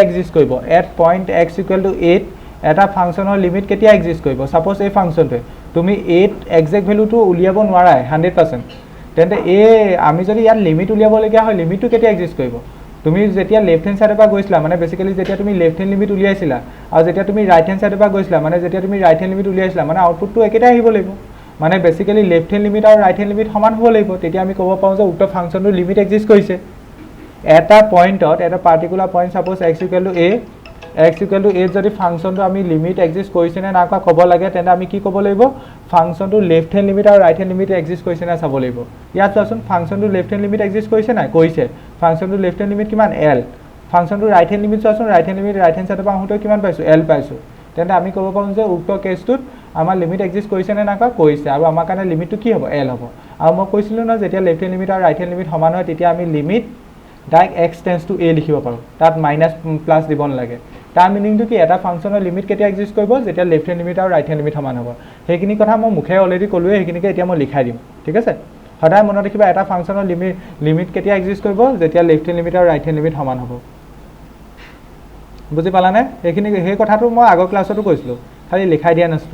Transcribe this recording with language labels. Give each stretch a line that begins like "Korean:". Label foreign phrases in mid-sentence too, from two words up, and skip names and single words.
Assamese: এক্সিষ্ট কৰিব
English: at point
Assamese: x = 8 এটা ফাংচনৰ লিমিট কেতিয়া এক্সিষ্ট কৰিব সাপোজ এই ফাংচনটো তুমি 8 এক্সাক্ট ভ্যালুটো উলিয়াব নোৱাৰাই 100% তেন্তে আমি যদি ইয়াৰ লিমিট উলিয়াব লগা হয় লিমিটটো কেতিয়া এক্সিষ্ট কৰিব তুমি যেতিয়া
English: left hand
Assamese: সাইডৰ পৰা গৈছিলা মানে বেসিক্যালি যেতিয়া তুমি
English: left hand limit
Assamese: উলিয়াইছিলা আৰু যেতিয়া তুমি
English: right hand
Assamese: সাইডৰ পৰা গৈছিলা মানে যেতিয়া তুমি
English: right hand limit
Assamese: উলিয়াইছিলা মানে আউটপুটটো একেটাই আহিব লাগিব মানে বেসিক্যালি
English: left hand limit
Assamese: আৰু
English: right hand limit
Assamese: সমান হ'ব লাগিব তেতিয়া আমি ক'ব পাওঁ যে উক্ত ফাংচনটোৰ লিমিট এক্সিষ্ট কৰিছে এটা পইণ্টত এটা
English: particular point
Assamese: সাপোজ x = a যদি ফাংচনটো আমি লিমিট এক্সিষ্ট কৰিছে নে নাকা ক'ব লাগে তেন্তে আমি কি ক'ব লাগিব ফাংচনটো
English: left hand limit
Assamese: আৰু
English: right hand limit
Assamese: এক্সিষ্ট কৰিছে না চাব লাগিব ইয়াত চোৱাচোন ফাংচনটো
English: left hand limit
Assamese: এক্সিষ্ট কৰিছে না কৰিছে ফাংচনটো
English: left hand limit
Assamese: কিমান l ফাংচনটো
English: right hand limit
Assamese: চোৱাচোন ৰাইট
English: hand limit right hand
Assamese: সাইডৰ পৰা আহোঁতে কিমান পাইছো l পাইছো তেন্তে আমি ক'ব পাৰোঁ যে উক্ত কেছটোত আমাৰ লিমিট এক্সিষ্ট কৰিছে নে নাকা কৰিছে আৰু আমাৰ কাৰণে লিমিটটো কি হ'ব l হ'ব আৰু মই কৈছিলো না যেতিয়া
English: left hand limit
Assamese: আৰু
English: right hand limit
Assamese: সমান হয় তেতিয়া আমি
English: limit direct x tends to a
Assamese: লিখিব পাৰোঁ তাত
English: minus plus
Assamese: দিব নালাগে তাৰ মিনিংটো কি এটা ফাংচনৰ লিমিট কেতিয়া এক্সিষ্ট কৰিব যেতিয়া
English: left hand limit
Assamese: আৰু
English: right hand limit
Assamese: সমান হ'ব সেইখিনি কথা মই মুখে অলৰেডি ক'লোৱে সেইখিনিকে এতিয়া মই লিখাই দিম ঠিক আছে সদায় মনত ৰাখিবা এটা ফাংচনৰ লিমিট কেতিয়া এক্সিষ্ট কৰিব যেতিয়া
English: left hand limit
Assamese: আৰু
English: right hand limit
Assamese: সমান হ'ব বুজি পালানে এইখিনি সেই কথাটো মই আগৰ ক্লাছতো কৈছিলো খালি লিখাই দিয়া নাছিলো